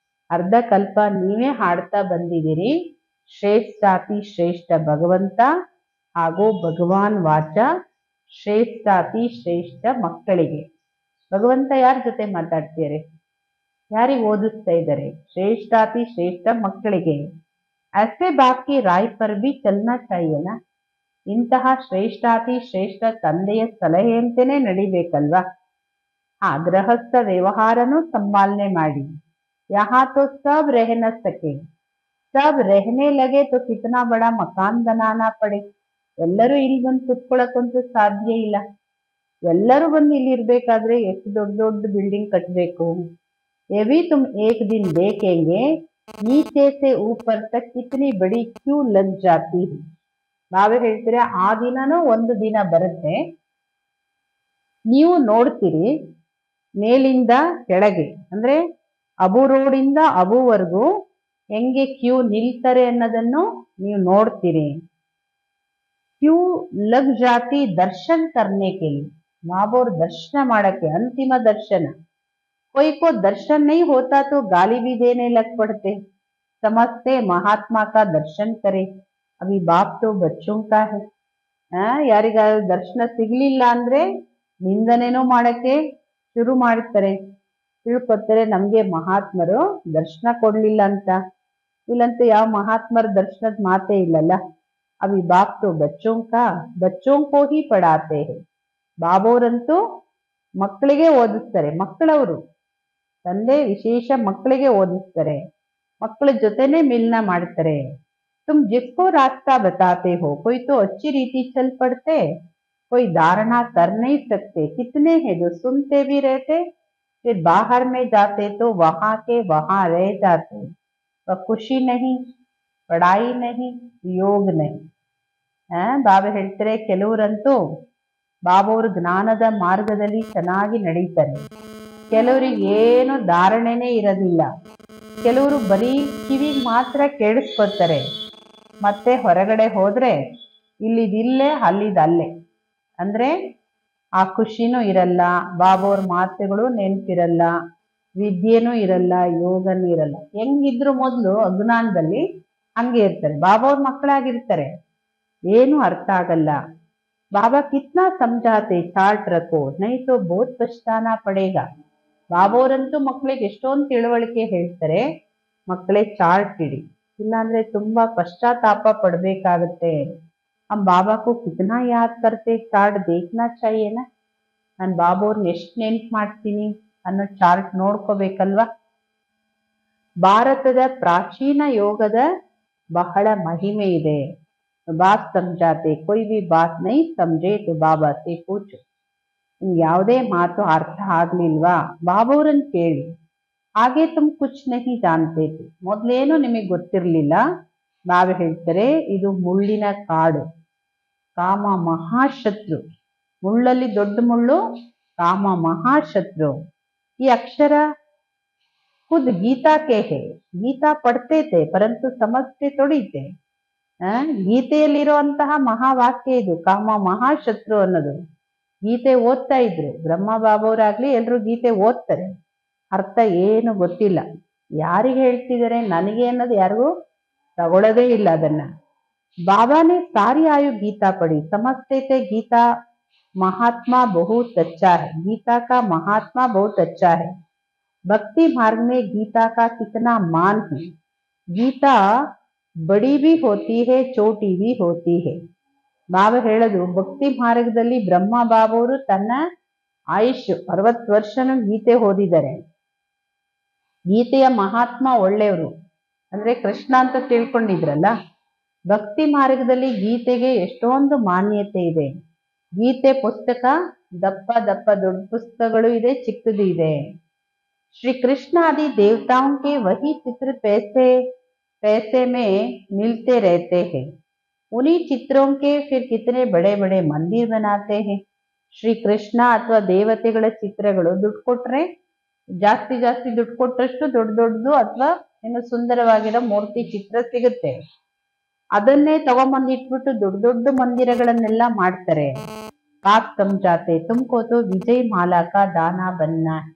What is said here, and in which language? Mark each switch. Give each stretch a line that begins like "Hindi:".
Kannada: ಅರ್ಧ ಕಲ್ಪ ನೀವೇ ಹಾಡ್ತಾ ಬಂದಿದ್ದೀರಿ. ಶ್ರೇಷ್ಠಾತಿ ಶ್ರೇಷ್ಠ ಭಗವಂತ ಹಾಗೂ ಭಗವಾನ್ ವಾಚ ಶ್ರೇಷ್ಠಾತಿ ಶ್ರೇಷ್ಠ ಮಕ್ಕಳಿಗೆ. ಭಗವಂತ ಯಾರ ಜೊತೆ ಮಾತಾಡ್ತಿದ್ದಾರೆ, ಯಾರಿಗೆ ಓದಿಸ್ತಾ ಇದ್ದಾರೆ? ಶ್ರೇಷ್ಠಾತಿ ಶ್ರೇಷ್ಠ ಮಕ್ಕಳಿಗೆ.
Hindi: ऐसे बाप की राय पर भी चलना चाहिए ना.
Kannada: ಇಂತಹ ಶ್ರೇಷ್ಠಾತಿ ಶ್ರೇಷ್ಠ ತಂದೆಯ ಸಲಹೆಯಂತೆಯೇ ನಡಿಬೇಕಲ್ವಾ. ಗೃಹಸ್ಥ ವ್ಯವಹಾರನೂ ಸಂಭಾಲನೆ ಮಾಡಿ.
Hindi: यहाँ तो सब रह न सके, सब रहने लगे तो कितना बड़ा मकान बनाना पड़े.
Kannada: ಎಲ್ಲರೂ ಇಲ್ಲಿ ಬಂದು ಕುತ್ಕೊಳ್ಳೋಕ್ಕಂತೂ ಸಾಧ್ಯ ಇಲ್ಲ. ಎಲ್ಲರೂ ಬಂದು ಇಲ್ಲಿ ಇರ್ಬೇಕಾದ್ರೆ ಎಷ್ಟು ದೊಡ್ಡ ದೊಡ್ಡ ಬಿಲ್ಡಿಂಗ್ ಕಟ್ಟಬೇಕು.
Hindi: ये भी तुम एक दिन देखेंगे, नीचे से ऊपर तक कितनी बड़ी क्यू लग जाती है.
Kannada: ನಾವೇ ಹೇಳ್ತೀರ, ಆ ದಿನನೂ ಒಂದು ದಿನ ಬರುತ್ತೆ, ನೀವು ನೋಡ್ತೀರಿ ಮೇಲಿಂದ ಕೆಳಗೆ ಅಂದ್ರೆ ಅಬು ರೋಡಿಂದ ಅಬುವರೆಗೂ ಹೆಂಗೆ ಕ್ಯೂ ನಿಲ್ತಾರೆ ಅನ್ನೋದನ್ನು ನೀವು ನೋಡ್ತೀರಿ.
Hindi: ಕ್ಯೂ ಲಗ್ ಜಾತಿ ದರ್ಶನ್ ಕರ್ನೆ ಕೇಳಿ,
Kannada: ಬಾಬೋರ್ ದರ್ಶನ ಮಾಡಕ್ಕೆ, ಅಂತಿಮ ದರ್ಶನ.
Hindi: कोई को दर्शन नहीं होता तो गाली भी देने लग पड़ते. समझते महात्मा का दर्शन करे. अभी बाप तो बच्चों का है.
Kannada: ಯಾರಿಗಾದ್ರೂ ದರ್ಶನ ಸಿಗ್ಲಿಲ್ಲ ಅಂದ್ರೆ ನಿಂದನೇನೋ ಮಾಡಕ್ಕೆ ಶುರು ಮಾಡ್ತಾರೆ. ತಿಳ್ಕೊತಾರೆ ನಮ್ಗೆ ಮಹಾತ್ಮರು ದರ್ಶನ ಕೊಡ್ಲಿಲ್ಲ ಅಂತ. ಇಲ್ಲಂತೂ ಯಾವ ಮಹಾತ್ಮರ ದರ್ಶನದ ಮಾತೇ ಇಲ್ಲಲ್ಲ.
Hindi: ಅಭಿ ಬಾಪ್ ತೋ ಬಚ್ಚೋಂ ಕೋ ಹಿ ಪಡಾತೆ ಹೈ.
Kannada: ಬಾಬೋರಂತೂ ಮಕ್ಕಳಿಗೆ ಓದಿಸ್ತಾರೆ. ಮಕ್ಕಳವರು ತಂದೆ ವಿಶೇಷ ಮಕ್ಕಳಿಗೆ ಓದಿಸ್ತಾರೆ, ಮಕ್ಕಳ ಜೊತೆನೆ ಮಿಲನ ಮಾಡ್ತಾರೆ.
Hindi: तुम जिसको रास्ता बताते हो, कोई तो अच्छी रीति चल पड़ते, कोई धारणा कर नहीं सकते. कितने हैं जो सुनते भी रहते, फिर बाहर में जाते तो वहां के वहां रह जाते. वह खुशी नहीं, पढ़ाई नहीं, योग नहीं.
Kannada: ಬಾಬಾ ಹೇಳ್ತಾರೆ, ಕೆಲವರಂತೂ ಬಾಬೋರು ಜ್ಞಾನದ ಮಾರ್ಗದಲ್ಲಿ ಚೆನ್ನಾಗಿ ನಡೀತಾರೆ, ಕೆಲವರಿಗೆ ಏನು ಧಾರಣೆನೇ ಇರೋದಿಲ್ಲ. ಕೆಲವರು ಬರೀ ಕಿವಿಗೆ ಮಾತ್ರ ಕೇಳಿಸ್ಕೊತಾರೆ, ಮತ್ತೆ ಹೊರಗಡೆ ಹೋದ್ರೆ ಇಲ್ಲಿದಿಲ್ಲೇ ಅಲ್ಲಿದಲ್ಲೇ. ಅಂದ್ರೆ ಆ ಖುಷಿನೂ ಇರಲ್ಲ, ಬಾಬೋರ್ ಮಾತುಗಳು ನೆನಪಿರಲ್ಲ, ವಿದ್ಯೆನೂ ಇರಲ್ಲ, ಯೋಗನೂ ಇರಲ್ಲ. ಹೆಂಗಿದ್ರು ಮೊದಲು ಅಜ್ಞಾನದಲ್ಲಿ ಹಂಗೆ ಇರ್ತಾರೆ, ಬಾಬೋರ್ ಮಕ್ಕಳಾಗಿರ್ತಾರೆ, ಏನು ಅರ್ಥ ಆಗಲ್ಲ.
Hindi: ಬಾಬಾ ಕಿತ್ನಾ ಸಮझाते, चार्ट रखो नहीं तो बहुत पछताना पड़ेगा.
Kannada: ಬಾಬೋರಂತೂ ಮಕ್ಕಳಿಗೆ ಎಷ್ಟೊಂದು ತಿಳುವಳಿಕೆ ಹೇಳ್ತಾರೆ, ಮಕ್ಕಳೇ ಚಾರ್ಟ್ ಇಡಿ, ಇಲ್ಲಾಂದ್ರೆ ತುಂಬಾ ಪಶ್ಚಾತ್ತಾಪ ಪಡ್ಬೇಕಾಗತ್ತೆ.
Hindi: हम बाबा को कितना याद करते, चार्ट देखना चाहिए ना.
Kannada: ನಾನು ಬಾಬೋರ್ನ ಎಷ್ಟು ನೆನ್ಪು ಮಾಡ್ತೀನಿ ಅನ್ನೋ ಚಾರ್ಟ್ ನೋಡ್ಕೋಬೇಕಲ್ವಾ. ಭಾರತದ ಪ್ರಾಚೀನ ಯೋಗದ ಬಹಳ ಮಹಿಮೆ ಇದೆ.
Hindi: ಬಾತ್ ಸಮಜಾತೆ, ಕೊಯ್ ಬಿ ಬಾತ್ ನೈ ಸಮಜೆ ತೋ ಬಾಬಾ ಸೆ ಪೂಛೋ.
Kannada: ಯಾವುದೇ ಮಾತು ಅರ್ಥ ಆಗ್ಲಿಲ್ವಾ, ಬಾಬೋರನ್ ಕೇಳಿ.
Hindi: ಹಾಗೆ ತುಮ್ ಕುಚ್ ನಹಿ ಜಾನ್ತೆ ಥೆ,
Kannada: ಮೊದ್ಲೇನು ನಿಮಗೆ ಗೊತ್ತಿರ್ಲಿಲ್ಲ. ಬಾಬಾ ಹೇಳ್ತಾರೆ, ಇದು ಮುಳ್ಳಿನ ಕಾಡು, ಕಾಮ ಮಹಾಶತ್ರು. ಮುಳ್ಳಲ್ಲಿ ದೊಡ್ಡ ಮುಳ್ಳು ಕಾಮ ಮಹಾಶತ್ರು. ಈ ಅಕ್ಷರ
Hindi: खुद गीता के है, गीता पढ़ते थे परंतु समझते थोड़ी थे.
Kannada: ಗೀತೆಯಲ್ಲಿರುವಂತಹ ಮಹಾವಾಕ್ಯ ಇದು, ಕಾಮ ಮಹಾಶತ್ರು ಅನ್ನೋದು. ಗೀತೆ ಓದ್ತಾ ಇದ್ರು, ಬ್ರಹ್ಮ ಬಾಬಾವರಾಗ್ಲಿ ಎಲ್ರು ಗೀತೆ ಓದ್ತಾರೆ, ಅರ್ಥ ಏನು ಗೊತ್ತಿಲ್ಲ. ಯಾರಿಗೆ ಹೇಳ್ತಿದ್ದಾರೆ ನನಗೆ ಅನ್ನೋದು ಯಾರಿಗೂ ತಗೊಳ್ಳೋದೇ ಇಲ್ಲ ಅದನ್ನ.
Hindi: बाबा ने सारी आयु गीता पढ़ी, समझते थे गीता महात्मा बहुत अच्छा है, गीता का महात्मा बहुत अच्छा है. भक्ति मार्ग में गीता का कितना मान है. गीता बड़ी भी होती है, छोटी भी होती है.
Kannada: ಬಾಬಾ ಹೇಳೋದು, ಭಕ್ತಿ ಮಾರ್ಗದಲ್ಲಿ ಬ್ರಹ್ಮ ಬಾಬಾವರು ತನ್ನ ಆಯುಷ್ 60 ವರ್ಷನೂ ಗೀತೆ ಓದಿದ್ದಾರೆ. ಗೀತೆಯ ಮಹಾತ್ಮ ಒಳ್ಳೆಯವರು ಅಂದ್ರೆ ಕೃಷ್ಣ ಅಂತ ತಿಳ್ಕೊಂಡಿದ್ರಲ್ಲ. ಭಕ್ತಿ ಮಾರ್ಗದಲ್ಲಿ ಗೀತೆಗೆ ಎಷ್ಟೊಂದು ಮಾನ್ಯತೆ ಇದೆ. ಗೀತೆ ಪುಸ್ತಕ ದಪ್ಪ ದಪ್ಪ ದೊಡ್ಡ ಪುಸ್ತಕಗಳು ಇದೆ, ಚಿಕ್ಕದು ಇದೆ.
Hindi: श्री कृष्ण आदि देवताओं के वही चित्र पैसे पैसे में मिलते रहते हैं. उन्हीं चित्रों के फिर कितने बड़े बड़े मंदिर बनाते हैं.
Kannada: ಶ್ರೀ ಕೃಷ್ಣ ಅಥವಾ ದೇವತೆಗಳ ಚಿತ್ರಗಳು ದುಡ್ಡು ಕೊಟ್ರೆ ಜಾಸ್ತಿ ಜಾಸ್ತಿ ದುಡ್ಡು ಕೊಟ್ಟಷ್ಟು ದೊಡ್ಡ ದೊಡ್ಡದು ಅಥವಾ ಇನ್ನು ಸುಂದರವಾಗಿರೋ ಮೂರ್ತಿ ಚಿತ್ರ ಸಿಗುತ್ತೆ. ಅದನ್ನೇ ತಗೊಂಬಂದಿಟ್ಬಿಟ್ಟು ದೊಡ್ಡ ದೊಡ್ಡ ಮಂದಿರಗಳನ್ನೆಲ್ಲ ಮಾಡ್ತಾರೆ.
Hindi: ಬಾತ್ ಸಮಜಾತೆ, ತುಮ್ಕೋ ತೋ ವಿಜಯ್ ಮಾಲಾ ಕಾ ದಾನ ಬನ್ನ.